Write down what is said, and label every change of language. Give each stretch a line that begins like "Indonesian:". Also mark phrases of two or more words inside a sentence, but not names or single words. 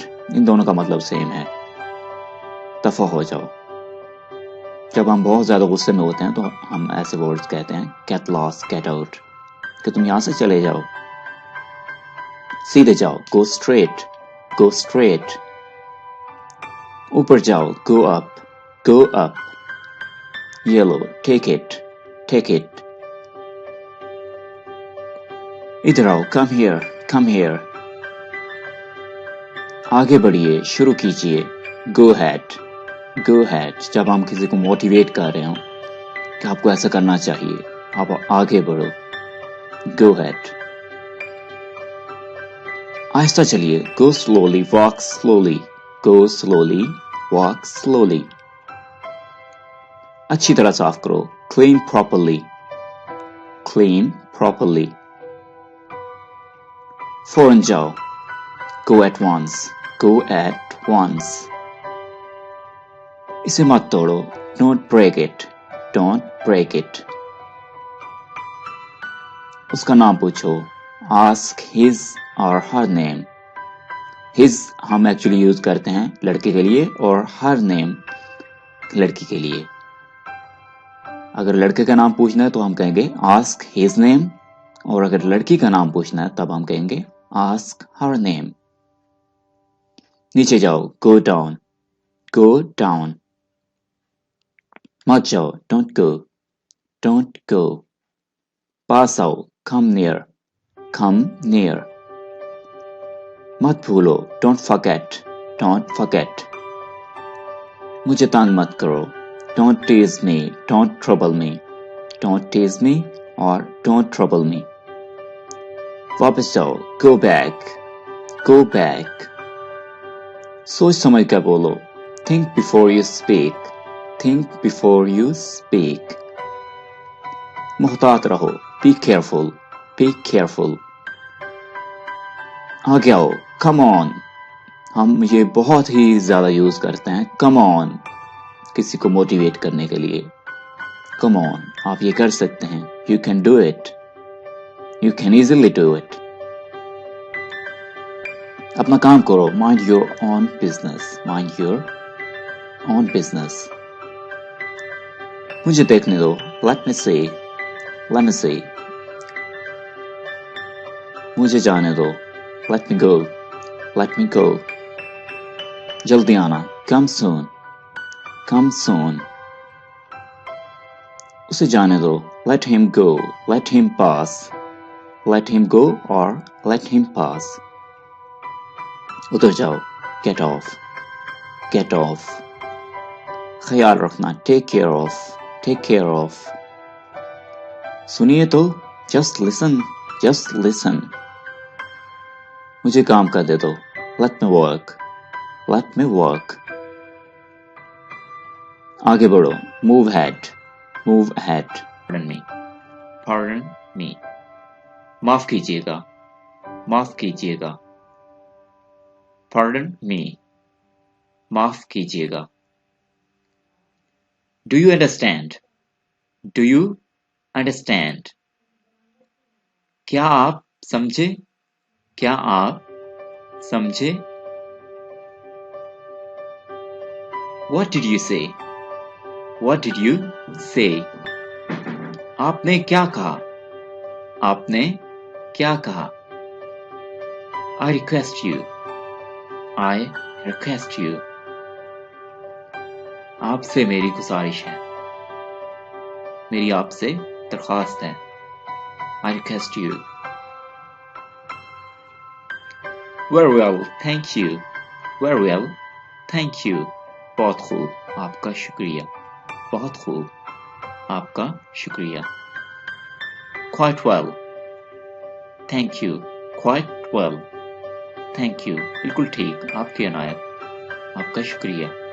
Hindi: इन दोनों का मतलब सेम है. दफा हो जाओ. जब हम बहुत ज्यादा गुस्से में होते हैं तो हम ऐसे वर्ड्स कहते हैं.
English: Get lost. Get out.
Hindi: कि तुम यहां से चले जाओ. सीधे जाओ.
English: Go straight. Go straight.
Hindi: ऊपर जाओ.
English: Go up. Go up.
Hindi: ये लो.
English: Take it. Take it.
Hindi: इधर आओ.
English: Come here. Come here.
Hindi: आगे बढ़िए. शुरू कीजिए.
English: Go ahead. Go ahead.
Hindi: जब हम किसी को मोटिवेट कर रहे हो कि आपको ऐसा करना चाहिए, आप आगे बढ़ो.
English: Go ahead.
Hindi: आहिस्ता चलिए.
English: Go slowly. Walk slowly. Go slowly. Walk slowly.
Hindi: अच्छी तरह साफ करो.
English: Clean properly. Clean properly.
Hindi: फौरन जाओ.
English: Go at once. Go at once.
Hindi: इसे मत तोड़ो.
English: Don't break it. Don't break it.
Hindi: उसका नाम पूछो.
English: Ask his or her name. His
Hindi: हम
English: actually use
Hindi: करते हैं लड़के के लिए और
English: her name
Hindi: लड़की के लिए. अगर लड़के का नाम पूछना है तो हम कहेंगे
English: ask his name
Hindi: और अगर लड़की का नाम पूछना है तब हम कहेंगे
English: ask her name.
Hindi: नीचे जाओ.
English: Go down. Go down.
Hindi: मत जाओ.
English: Don't go. Don't go.
Hindi: पास आओ.
English: Come near. Come near.
Hindi: मत भूलो.
English: Don't forget. Don't forget.
Hindi: मुझे तंग मत करो.
English: Don't tease me. Don't trouble me. Don't tease me or don't trouble me.
Hindi: वापस जाओ.
English: Go back. Go back.
Hindi: सोच समझ कर बोलो.
English: Think before you speak. Think before you speak.
Hindi: मुहतात रहो.
English: Be careful. Be careful.
Hindi: आगे आओ.
English: Come on.
Hindi: हम ये बहुत ही ज्यादा यूज करते हैं.
English: Come on.
Hindi: किसी को मोटिवेट करने के लिए.
English: Come on.
Hindi: आप ये कर सकते हैं.
English: You can do it. You can easily do it.
Hindi: अपना काम करो.
English: Mind your own business. Mind your own business.
Hindi: मुझे देखने दो.
English: Let me see. Let me see.
Hindi: मुझे जाने दो.
English: Let me go. Let me go.
Hindi: जल्दी आना.
English: Come soon. Come soon.
Hindi: उसे जाने दो.
English: Let him go. Let him pass. Let him go or let him pass.
Hindi: उतर जाओ.
English: Get off. Get off.
Hindi: ख्याल रखना.
English: Take care of. Take care of.
Hindi: सुनिए तो.
English: Just listen. Just listen.
Hindi: मुझे काम कर दे दो.
English: Let me work. Let me work.
Hindi: आगे बढ़ो.
English: Move ahead. Move ahead. Pardon me. Pardon me.
Hindi: माफ कीजिएगा. माफ कीजिएगा.
English: Pardon me.
Hindi: माफ कीजिएगा.
English: Do you understand? Do you understand?
Hindi: क्या आप समझे? क्या आप समझे?
English: What did you say? What did you say?
Hindi: आपने क्या कहा? आपने क्या कहा?
English: I request you. I request you.
Hindi: आपसे मेरी गुजारिश है, मेरी आपसे दरख्वास्त है।
English: I request you. Very well, thank you. Very well, thank you.
Hindi: बहुत खूब, आपका शुक्रिया। बहुत खूब, आपका शुक्रिया।
English: Quite well, thank you. Quite well, thank you.
Hindi: बिल्कुल ठीक, आपकी अनायत, आपका शुक्रिया।